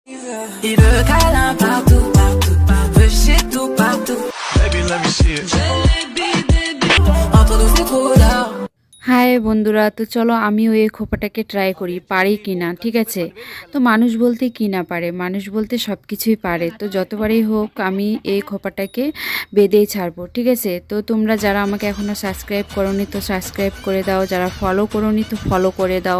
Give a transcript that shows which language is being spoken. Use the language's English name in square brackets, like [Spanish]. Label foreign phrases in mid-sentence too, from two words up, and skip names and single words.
[French] Il veut câlin partout, partout, veut chez tout, partout. [English] Baby, let me see it. [French] Entre nous c'est trop là. [Bangla] হাই বন্ধুরা, তো চলো আমিও এই খোপাটাকে ট্রাই করি, পারি কি না। ঠিক আছে, তো মানুষ বলতে কি না পারে, মানুষ বলতে সব কিছুই পারে। তো যতবারই হোক আমি এই খোপাটাকে বেঁধেই ছাড়বো। ঠিক আছে, তো তোমরা যারা আমাকে এখনও সাবস্ক্রাইব করোনি তো সাবস্ক্রাইব করে দাও, যারা ফলো করোনি তো ফলো করে দাও।